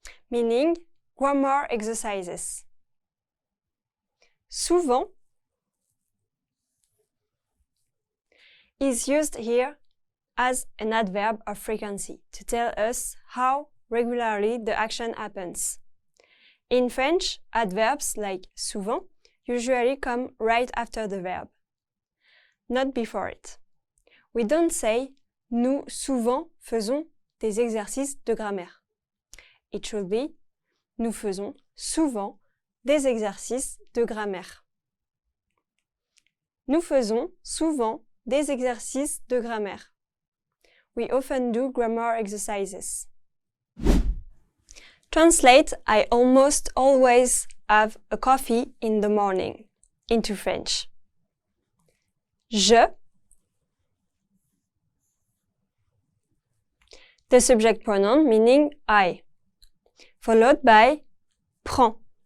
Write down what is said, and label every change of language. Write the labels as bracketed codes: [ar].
[en] Meaning grammar exercises. Souvent is used here as an adverb of frequency to tell us how regularly the action happens. In French, adverbs like souvent usually come right after the verb, not before it. We don't say [fr] nous souvent faisons des exercices de grammaire. [en] It should be [fr] nous faisons souvent des exercices de grammaire. Nous faisons souvent des exercices de grammaire. [en] We often do grammar exercises. Translate, I almost always have a coffee in the morning, into French. Je, the subject pronoun meaning I, followed by prends.